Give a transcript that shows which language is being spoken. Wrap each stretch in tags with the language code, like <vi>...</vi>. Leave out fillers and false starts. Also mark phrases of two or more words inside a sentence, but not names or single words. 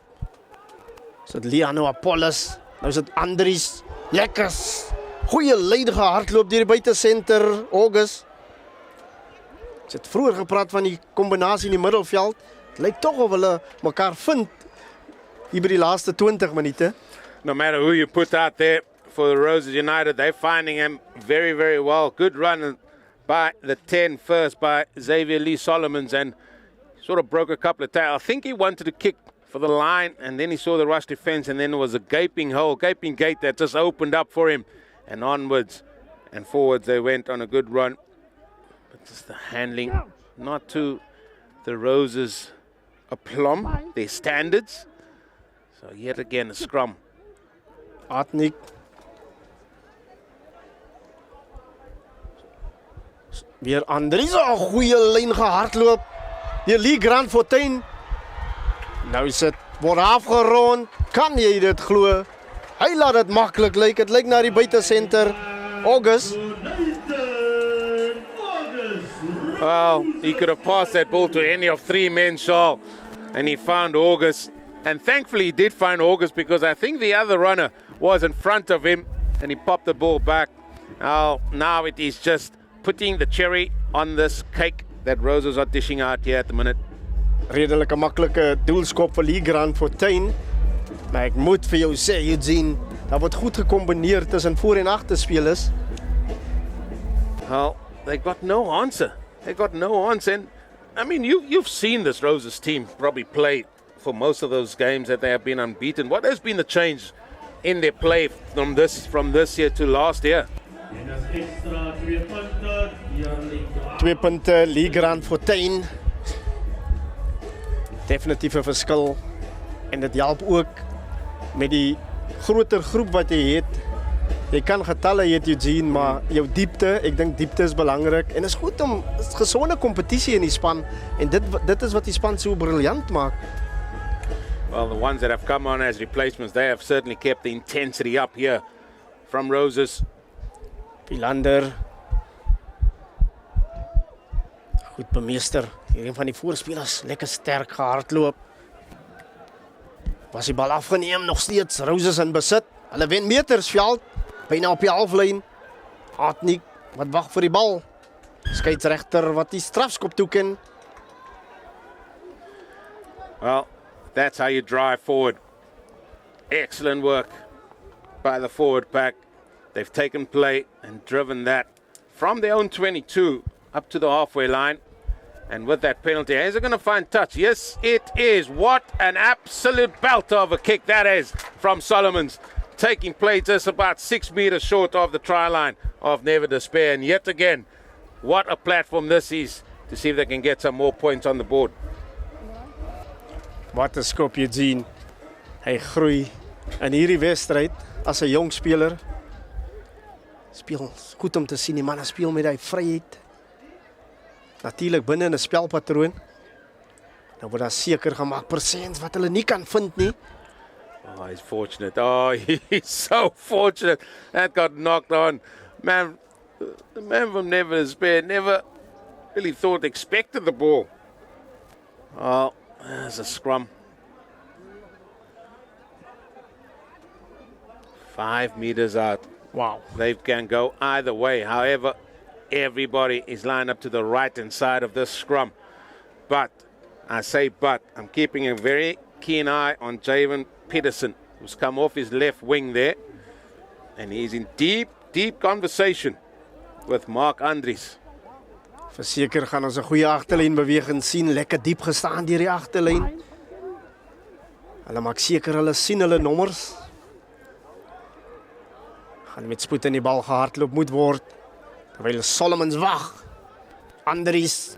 <af>Is dit Liano Apollos, nou is dit Andries, lekkers. Goeie leidige hardloop deur die buitesenter, August. Ek het vroeër gepraat van die kombinasie in die middelveld. Het lyk tog of hulle mekaar vind hier by die laaste 20 minute.</af> <en>No matter who you put out there for the Roses United, they're finding him very, very well. Good run by the 10 first by Xavier Lee Solomons and sort of broke a couple of tails. I think he wanted to kick for the line and then he saw the rush defense and then there was a gaping gate that just opened up for him. And onwards and forwards they went on a good run. But just the handling, not to the Roses' aplomb, their standards. So yet again a scrum. Atnik.</en> <af>Weer Andries, 'n goeie lyn gehardloop. Die Lee Grand Fontaine. Nou is dit word afgerond. Kan jy dit glo? Hy laat dit maklik lyk. Dit lyk na die buitesenter. August.</af> <en>Well, he could have passed that ball to any of 3 men, Shaw, and he found August. And thankfully he did find August because I think the other runner was in front of him and he popped the ball back. Now it is just putting the cherry on this cake that Roses are dishing out here at the minute.</en> <af>Redelike maklike doelskop vir Lee Grand Fontaine. Maar ek moet vir jou sê, Eugene, dat word goed gekombineer tussen voor en agter spelers.</af> <en>Well, they got no answer. They got no answer. And, I mean, you've seen this Roses team probably play for most of those games that they have been unbeaten. What has been the change in their play from this year to last year?</en> <af>2 punte, Lee Grand Fontaine. Definitief 'n verskil. En dit help ook met die groter groep wat jy het. Jy kan getalle hê, Eugene, maar jou diepte, ek dink diepte is belangrik. En is goed om gesonde kompetisie in die span. En dit is wat die span so briljant maak.</af> <en>Well, the ones that have come on as replacements, they have certainly kept the intensity up here from Roses.</en> <af>Philander. Goed bemeester. Een van die voorspelers, lekker sterk gehardloop. Was die bal afgeneem, nog steeds Roses in besit. Hulle wen metersveld, byna op die halflyn. Atnik wat wag vir die bal. Skeieregter wat die strafskop toeken.</af> <en>Well, that's how you drive forward. Excellent work by the forward pack. They've taken play and driven that from their own 22 up to the halfway line. And with that penalty, is it going to find touch? Yes, it is. What an absolute belter of a kick that is from Solomons. Taking play just about 6 meters short of the try line of Never Dispair. And yet again, what a platform this is to see if they can get some more points on the board.</en> <af>Wat 'n skop, Eugene. Hy groei in hierdie wedstryd as 'n jong speler. Speel goed om te sien, die man speel met hy vryheid. Natuurlik binne in 'n spelpatroon. Nou word daar seker gemaak persens wat hulle nie kan vind nie.</af> <en>Oh, he's fortunate. Oh, he's so fortunate. That got knocked on. Man, the man from Never Dispair never really expected the ball. Oh, there's a scrum. 5 meters out. Wow. They can go either way. However, everybody is lined up to the right-hand side of this scrum. But, I say but, I'm keeping a very keen eye on Javen Peterson, who's come off his left wing there. And he's in deep, deep conversation with Mark Andries.</en> <af>Verseker gaan ons 'n goeie agterlyn beweging sien. Lekker diep gestaan deur die agterlyn. Hulle maak seker hulle sien hulle nommers. Gaan met spoed in die bal gehardloop moet word. Terwyl Solomons wag. Andries.</af>